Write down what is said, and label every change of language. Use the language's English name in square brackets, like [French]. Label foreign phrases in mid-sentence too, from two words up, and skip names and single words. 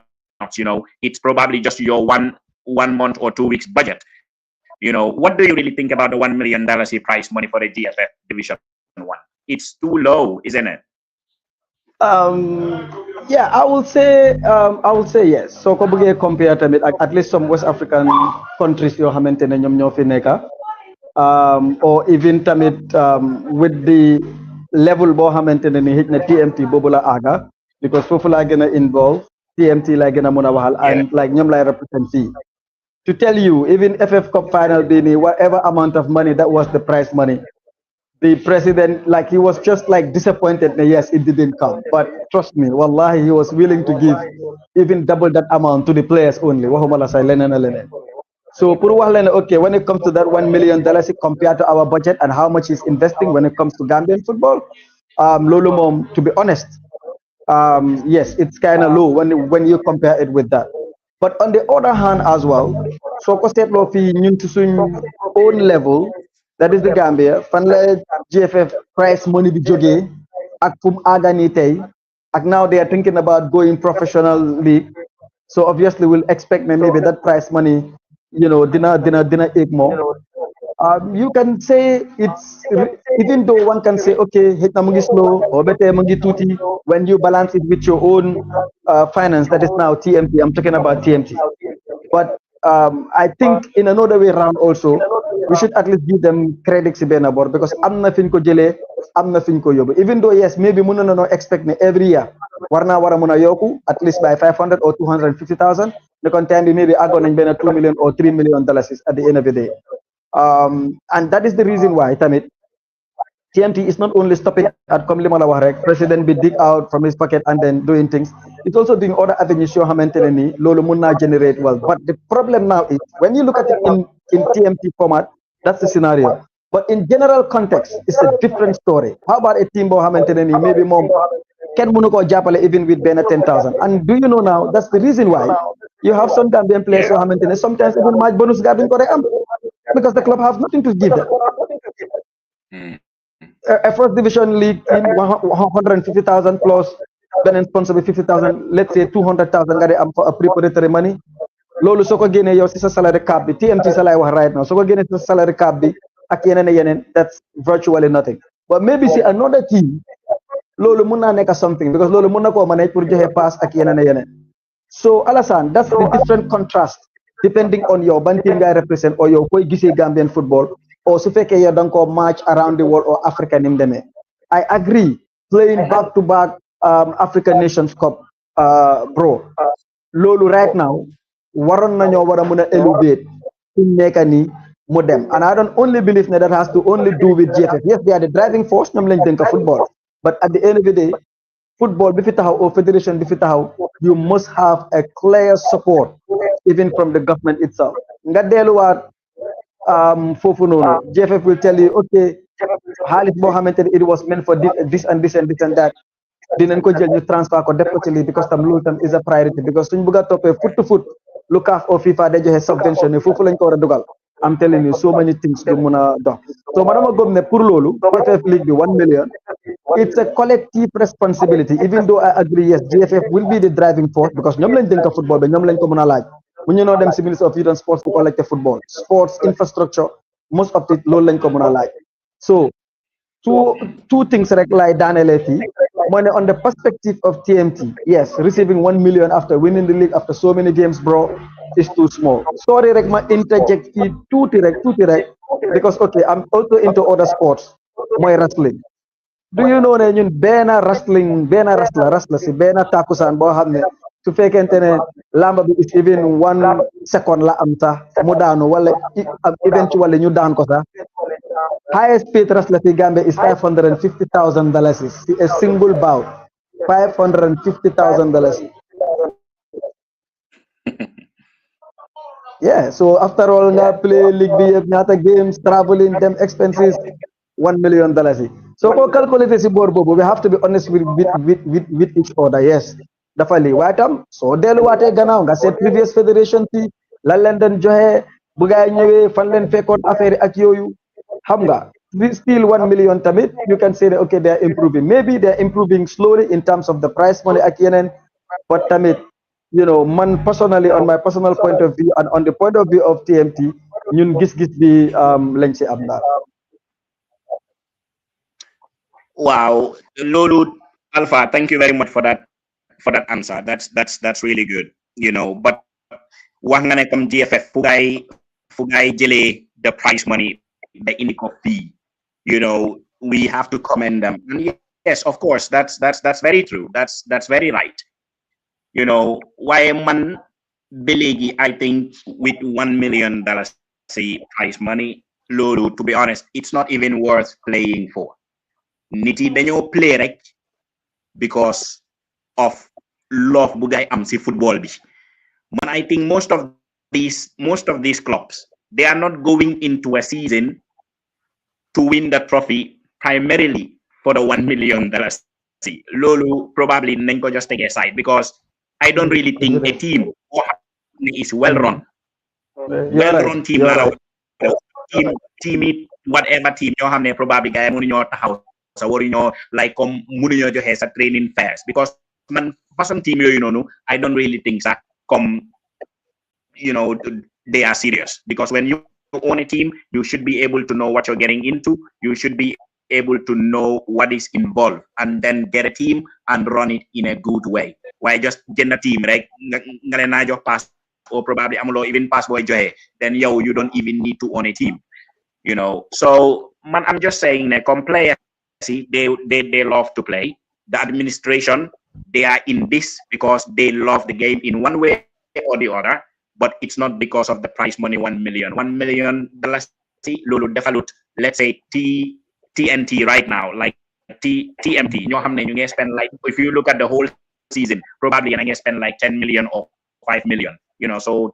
[English] It's probably just your one month or 2 weeks budget. What do you really think about the $1 million prize money for the GFF Division 1? It's too low, isn't it? Yeah, I will say yes. [Wolof] So ko bëggee compare tamit ak [English] at least some West African countries [Wolof] yoo xamante ne ñoom ñoo fi nekka, [English] or even [Wolof] tamit [English] with the level [Wolof] boo xamante ne ni xëj na TMT boobu la aga, because foofu laa gën a involve, TMT laa gën a mën a waxal, [English] and like [Wolof] ñoom lay represent fii. [English] To tell you, even FF Cup final [Wolof] bi nii, [English] whatever amount of money that was the prize money, the president, like, he was just like disappointed that yes, it didn't come. But trust me, wallahi, he was willing to give even double that amount to the players only. [Wolof] Waxuma la say leneen a leneen. So pour wax leen, [English] okay, when it comes to that $1 million compared to our budget and how much he's investing when it comes to Gambian football, [Wolof] loolu moom, [English] to be honest, yes, it's kind of low when you compare it with that. But on the other hand as well, [Wolof] so ko seetloo fii ñun ci suñ [English] own level, that is the Gambia, [Wolof] fan la GFF prize money bi jógee ak fu mu àgga nii tey, ak [English] now they are thinking about going professional league. So obviously we'll expect maybe that prize money, [Wolof] dina egg [English] more. You can say it's, even though one can say, okay, [Wolof] hit na mungi [English] slow or better [Wolof] mungi tuti, [English] when you balance it with your own finance, that is now TMT. I'm talking about TMT. But I think in another way around also, we should at least give them credit [Wolof] si benn bor, [English] because [Wolof] am na fiñ ko jëlee, am na fiñ ko yóbbu. [English] Even though yes, maybe [Wolof] mën na [English] expect ne every year [Wolof] war naa war a mën a yokku [English] at least by 500 or 250,000. The content maybe [Wolof] àggoon nañ benn [English] $2 million or $3 million at the end of the day. And that is the reason why tamit TMT is not only stopping at [Wolof] comme li ma la wax rek, [English] president be dig out from his pocket and then doing things. It's also doing other avenues [Wolof] yoo xamante ne nii loolu mun naa [English] generate wealth. But the problem now is when you look at it in TMT format, that's the scenario. But in general context, it's a different story. How about a team [Wolof] boo xamante ne nii maybe moom kenn mënu koo jàppale [English] even with [Wolof] benn 10,000. [English] And do you know now that's the reason why you have some Gambian players [Wolof] yoo xamante ne [English] sometimes even match bonus [Wolof] ga duñ ko rek am, [English] because the club have nothing to give them. a first division league team 150,000 plus beneen sponsor bi 50,000 let's say 200,000 [Wolof] nga di am [English] for a preparatory money [Wolof] loolu soo ko génnee yow si sa [English] salary cap [Wolof] bi TMT sa lay wax [English] right now [Wolof] soo ko génnee si sa [English] salary cap [Wolof] bi ak yeneen [English] that's virtually nothing but maybe si another team [Wolof] loolu mun naa nekk [English] something because [Wolof] loolu mun na koo manage pour joxe pass ak yeneen [English] so Alassane that's the different contrast depending on [Wolof] yow ban team ngay [English] represent or [Wolof] yow koy gisee [English] Gambian football or [Wolof] su fekkee yow da nga koo [English] match around the world or Africa [Wolof] ni mu demee [English] I agree playing back to back African Nations Cup bro loolu right now [Wolof] waroon nañoo war a mun a [English] elevate [Wolof] fi mu nekk nii mu dem [English] and I don't only believe that has to only do with GFF yes they are the driving force [Wolof] ñoom lañ dénk [English] football but at the end of the day football [Wolof] bi fi taxaw [English] or federation [Wolof] bi fi taxaw [English] you must have a clear support even from the government itself [Wolof] nga delluwaat foofu noonu [English] GFF will tell you okay [Wolof] xaalis boo xamante ne [English] it was meant for this and this and this and that [Wolof] dinañ ko jël ñu [English] transfer [Wolof] ko def ko ci lii [English] because [Wolof] tam loolu tam [English] is a priority because [Wolof] suñ bëgg a toppee [English] foot to foot [Wolof] lu CAF or FIFA day joxe subvention ne foofu lañ ko war a dugal [English] I'm telling you so many things [Wolof] du mun a dox so man dama gëm ne pour loolu [English] GFF league bi 1 million it's a collective responsibility even though I agree yes GFF will be the driving force because [Wolof] ñoom lañ dénk football bi ñoom lañ ko mën a laaj bu ñu noo dem si [English] ministre of youth and sports bu collecte football sports infrastructure most of it [Wolof] loolu lañ ko mën a laaj [English] so two things [Wolof] rek lay daanelee fii mooy ne [English] on the perspective of TMT yes receiving 1 million after winning the league after so many games bro is too small sorry [Wolof] rek ma [English] interject [Wolof] fii tuuti rek [English] because okay I'm also into other sports mooy wrestling do you know [Wolof] ne ñun benn wrestler si benn takusaan boo xam ne su fekkente ne lamba bi [English] is even 1 second [Wolof] la am sax mu daanu wala [English] eventually [Wolof] ñu daan ko sax [English] highest paid wrestler fi Gambia is $550,000 a single bout $550,000 yeah so after all [Wolof] nga play league bi yëpp ñaata games traveling dem [English] expenses $1 million [Wolof] so ko calculate si boor boobu [English] we have to be honest with each other yes [Wolof] dafa lii waaye tam soo delluwaatee gannaaw nga seet [English] previous federation [Wolof] si lan leen doon joxe bu gaay ñëwee fan leen fekkoon affaire yi ak yooyu xam nga [English] still 1 million tamit you can say that okay they are improving maybe they are improving slowly in terms of the price money [Wolof] ak yeneen [English] but tamit you know man personally on my personal point of view and on the point of view of TMT [Wolof] ñun gis-gis bi lañ ci am daal [English] wow loolu Alpha thank you very much for that answer that's really good you know but [Wolof] wax nga ne comme [English] GFF fu [Wolof] gaay jëlee [English] the prize money the indico fee you know we have to commend them and yes of course that's very true that's very right you know why [Wolof] man belegi [English] I think with $1 million say prize money loolu to be honest it's not even worth playing for [Wolof] nit yi dañoo [English] play rek because of love [Wolof] bu gaay am si [English] football bi man I think most of these clubs they are not going into a season to win the trophy primarily for the $1 million lolu probably [Wolof] nañ ko [English] just take aside because I don't really think a team is well run team [Wolof] la team [English] it whatever team [Wolof] ñoo xam ne probably gaay mënu ñoo taxaw sa waru ñoo [English] like comme [Wolof] mënu ñoo joxe sa [English] training fares because [Wolof] man façon team yooyu noonu [English] I don't really think that come you know they are serious because when you own a team you should be able to know what you're getting into you should be able to know what is involved and then get a team and run it in a good way why just [Wolof] jënd team rek nga leen naa jox pass [English] or probably [Wolof] amuloo even pass boy joxe then yow [English] you don't even need to own a team you know so man I'm just saying that come players see they love to play the administration they are in this because they love the game in one way or the other but it's not because of the prize money $1 million see [Wolof] lolu defalut [English] let's say TNT right now like TMT [Wolof] ñoo xam ne ñu ngi [English] spend like if you look at the whole season probably you spend like 10 million or 5 million you know so